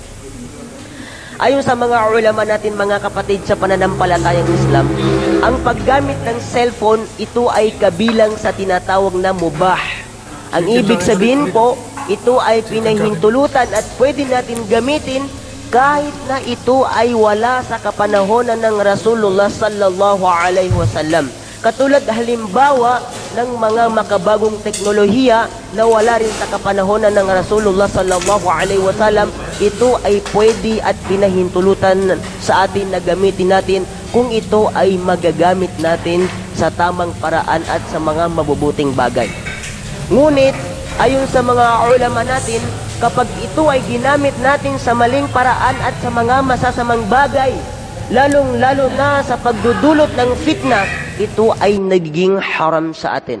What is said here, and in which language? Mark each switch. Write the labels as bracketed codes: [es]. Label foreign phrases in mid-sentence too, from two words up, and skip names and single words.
[tl] Ayon sa mga ulama natin, mga kapatid sa pananampalatayang Islam, ang paggamit ng cellphone, ito ay kabilang sa tinatawag na mubah. Ang ibig sabihin po, ito ay pinahintulutan at pwede natin gamitin kahit na ito ay wala sa kapanahonan ng Rasulullah [ar] صلى الله عليه وسلم. [tl] Katulad halimbawa ng mga makabagong teknolohiya na wala rin sa kapanahonan ng Rasulullah [ar] صلى الله عليه وسلم, [tl] ito ay pwede at pinahintulutan sa atin na gamitin natin kung ito ay magagamit natin sa tamang paraan at sa mga mabubuting bagay. Ngunit, ayon sa mga ulama natin, kapag ito ay ginamit natin sa maling paraan at sa mga masasamang bagay, lalong-lalo na sa pagdudulot ng fitna, ito ay nagiging haram sa atin.